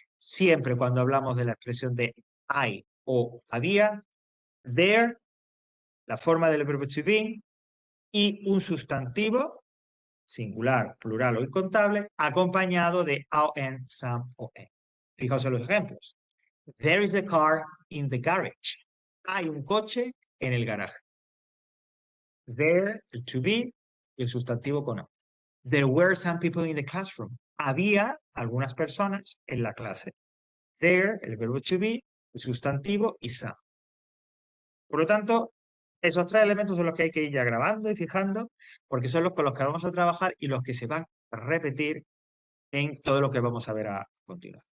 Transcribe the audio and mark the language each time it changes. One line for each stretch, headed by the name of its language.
Spanish: Siempre cuando hablamos de la expresión de I o había, there, la forma del verbo to be, y un sustantivo, singular, plural o incontable, acompañado de an, some o any. Fijaos en los ejemplos.
English: There is a car in the garage.
Spanish: Hay un coche en el garaje. There, el to be, y el sustantivo con a.
English: There were some people in the classroom.
Spanish: Había algunas personas en la clase. There, el verbo to be, el sustantivo y some. Por lo tanto, esos tres elementos son los que hay que ir ya grabando y fijando, porque son los con los que vamos a trabajar y los que se van a repetir en todo lo que vamos a ver a continuación.